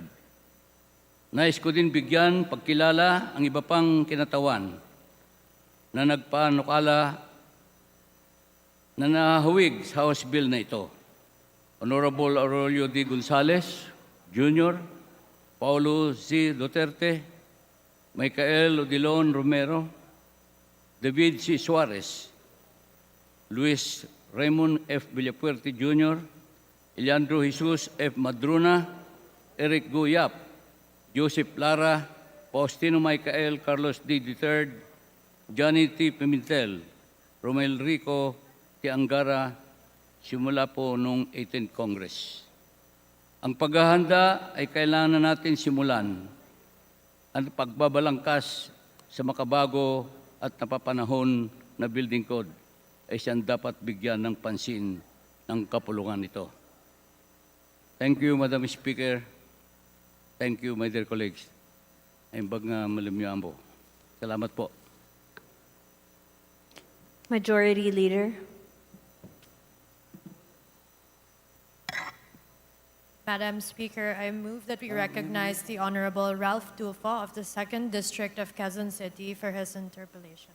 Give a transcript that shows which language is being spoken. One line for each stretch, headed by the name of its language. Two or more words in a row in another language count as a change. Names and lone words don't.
Filipino: Nais ko din bigyan pagkilala ang iba pang kinatawan na nagpanukala na nahawig sa
English: House Bill
Filipino: na ito. Honorable Aurelio D. Gonzales Jr., Paulo C. Duterte, Michael Odilon Romero, David C. Suarez, Luis Raymond F. Villapuerte Jr., Eliandro Jesus F. Madruna, Eric Guyap, Joseph Lara, Faustino Michael Carlos D. III, Johnny T. Pimentel, Romel Rico T. Angara, simula po noong 18th Congress. Ang paghahanda ay kailangan natin simulan ang pagbabalangkas sa makabago at napapanahon na building code ay siyang dapat bigyan ng pansin ng kapulungan nito.
English: Thank you, Madam Speaker. Thank you, my dear colleagues.
Iloko: Aimbag nga malimyaan po.
Filipino: Salamat po.
English: Majority Leader. Madam Speaker, I move that we recognize the Honorable Ralph Tulfo of the 2nd District of Quezon City for his interpellation.